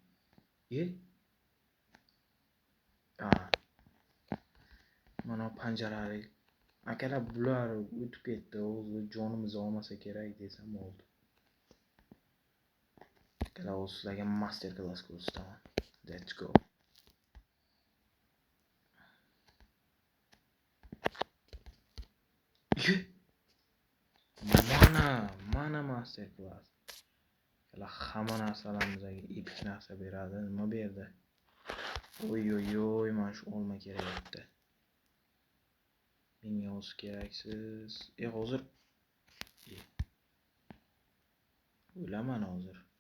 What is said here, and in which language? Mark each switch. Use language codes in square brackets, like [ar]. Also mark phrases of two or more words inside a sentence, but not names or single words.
[uz] Mana panjarali. Akalar, bular o'tib ketdi. O'zi jonimizni olmasa kerak desam oldi. Akalar, sizlarga [en] master class [uz] ko'rsataman. [en] Let's go. Mana master class. [uz] Akalar, hamma narsalarimizni epik narsa beradi. Nima berdi? Oy, mana shu olma kerak edi. Menga o'zi keraksiz. Hozir o'laman hozir.